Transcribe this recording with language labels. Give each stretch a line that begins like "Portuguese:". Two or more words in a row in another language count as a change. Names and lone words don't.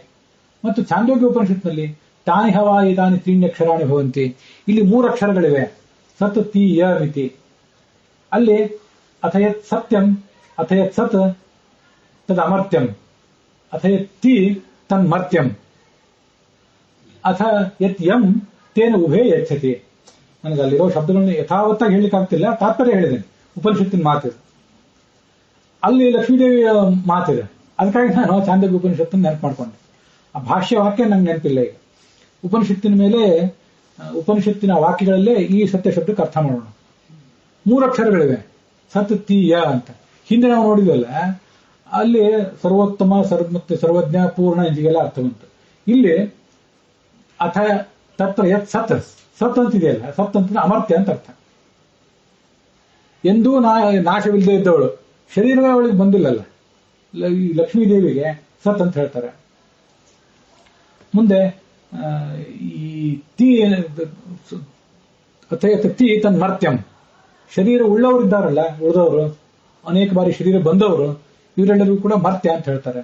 Kannada: ಮತ್ತು ಛಾಂದೋಗ್ಯ ಉಪನಿಷತ್ನಲ್ಲಿ
Sanskrit: ತಾನಿ ಹವಾಯಿ ತಾನಿ ತ್ರೀಣ್ಯಕ್ಷರಾಣಿ ಭವಂತಿ,
Kannada: ಇಲ್ಲಿ 3 ಅಕ್ಷರಗಳಿವೆ,
Sanskrit: ಸತ್ ತಿ ಯ ಮಿತಿ. ಅಲ್ಲಿ ಅಥಯತ್ ಸತ್ಯಂ ಅಥಯತ್ ಸತ್ ತದ್ ಅಮರ್ತ್ಯಂ ಅಥಯತ್ ತಿ ತನ್ಮರ್ತ್ಯಂ ಅಥ ಯತ್ ಯಂ ತೇನ ಉಭೇ ಯಚ್ಛತಿ.
Kannada: ನನಗೆ ಅಲ್ಲಿರೋ ಶಬ್ದಗಳನ್ನ ಯಥಾವತ್ತಾಗಿ ಹೇಳಲಿಕ್ಕಾಗ್ತಿಲ್ಲ, ತಾತ್ಪರ್ಯ ಹೇಳಿದ್ದೇನೆ. ಉಪನಿಷತ್ತಿನ ಮಾತಿದೆ, ಅಲ್ಲಿ ಲಕ್ಷ್ಮೀದೇವಿಯ ಮಾತಿದೆ. ಅದಕ್ಕಾಗಿ ನಾನು ಛಾಂದೋಗ್ಯ ಉಪನಿಷತ್ತನ್ನು ನೆನಪು ಮಾಡಿಕೊಂಡೆ. ಆ ಭಾಷ್ಯ ವಾಕ್ಯ ನಂಗೆ ನೆನಪಿಲ್ಲ. ಈಗ ಉಪನಿಷತ್ತಿನ ಮೇಲೆ, ಉಪನಿಷತ್ತಿನ ವಾಕ್ಯಗಳಲ್ಲೇ ಈ ಸತ್ಯ ಶಬ್ದಕ್ಕೆ ಅರ್ಥ ಮಾಡೋಣ. 3 ಅಕ್ಷರಗಳಿವೆ, ಸತ್ ತಿ ಯ ಅಂತ. ಹಿಂದೆ ನಾವು ನೋಡಿದ್ವಲ್ಲ, ಅಲ್ಲಿ ಸರ್ವೋತ್ತಮ ಮತ್ತೆ ಸರ್ವಜ್ಞ ಪೂರ್ಣ ಇಂದಿಗೆಲ್ಲ ಅರ್ಥ ಬಂತು. ಇಲ್ಲಿ
Sanskrit: ಅಥ ತತ್ರ ಯತ್ ಸತ್,
Kannada: ಸತ್ ಅಂತಿದೆಯಲ್ಲ, ಸತ್ ಅಂತಂದ್ರೆ ಅಮರ್ತ್ಯ ಅಂತ ಅರ್ಥ. ಎಂದೂ ನಾಶವಿಲ್ಲದೆ ಇದ್ದವಳು, ಶರೀರವೇ ಅವಳಿಗೆ ಬಂದಿಲ್ಲಲ್ಲ, ಈ ಲಕ್ಷ್ಮೀದೇವಿಗೆ ಸತ್ ಅಂತ ಹೇಳ್ತಾರೆ. ಮುಂದೆ ಈ
Sanskrit: ತಿ ತಿ ತನ್ ಮರ್ತ್ಯಂ,
Kannada: ಶರೀರ ಉಳ್ಳವರು ಇದ್ದಾರಲ್ಲ, ಉಳಿದವರು ಅನೇಕ ಬಾರಿ ಶರೀರ ಬಂದವರು, ಇವರೆಲ್ಲರಿಗೂ ಕೂಡ ಮರ್ತ್ಯ ಅಂತ ಹೇಳ್ತಾರೆ.